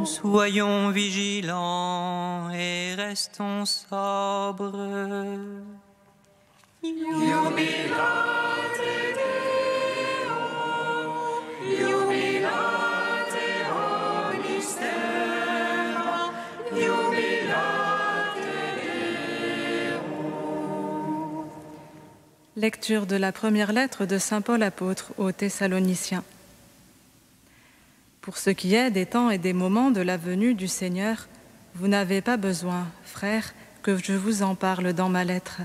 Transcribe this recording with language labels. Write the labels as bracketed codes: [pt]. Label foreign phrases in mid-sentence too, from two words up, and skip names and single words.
[fr] Soyons vigilants et restons sobres. [la] Jubilate Deo, jubilate omnis terra, jubilate Deo. [fr] Lecture de la première lettre de saint Paul apôtre aux Thessaloniciens. Pour ce qui est des temps et des moments de la venue du Seigneur, vous n'avez pas besoin, frères, que je vous en parle dans ma lettre.